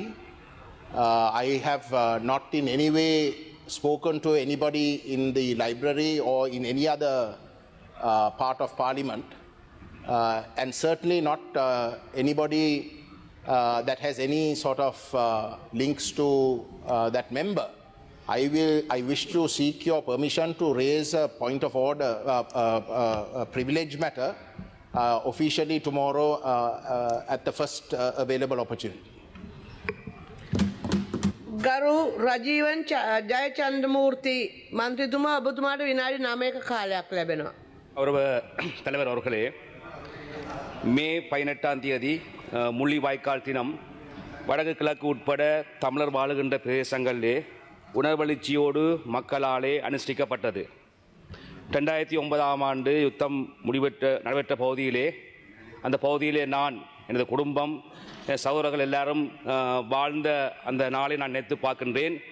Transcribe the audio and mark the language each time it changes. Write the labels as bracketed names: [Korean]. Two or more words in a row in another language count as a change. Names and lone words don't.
[English] I have not in any way spoken to anybody in the library or in any other part of Parliament, and certainly not anybody that has any sort of links to that member. I wish to seek your permission to raise a point of order, a privilege matter, officially tomorrow at the first available opportunity. [Sinhala] ගරු රජීවන් ජයචන්ද්‍රමූර්ති මන්ත්‍රීතුමා ඔබතුමාට විනාඩි 9ක කාලයක් ලැබෙනවා. [Tamil] கௌரவ தலைவர் அவர்களே, மே 18ஆம் தேதி முள்ளிவாய்க்கால் தினம் வடக்கு கிழக்கு உட்பட தமிழர் வாழுகின்ற பிரதேசங்களிலே உணர்வெழுச்சியோடு மக்களாலே அனுஷ்டிக்கப்பட்டது. 2009ஆம் ஆண்டு யுத்தம் நடைபெற்ற பகுதியிலே, அந்த பகுதியிலே நான், எனது குடும்பம், என் சகோதரர்கள் எல்லாரும் வாழ்ந்த அந்த நாளை நான் நினைத்து பார்க்கின்றேன்.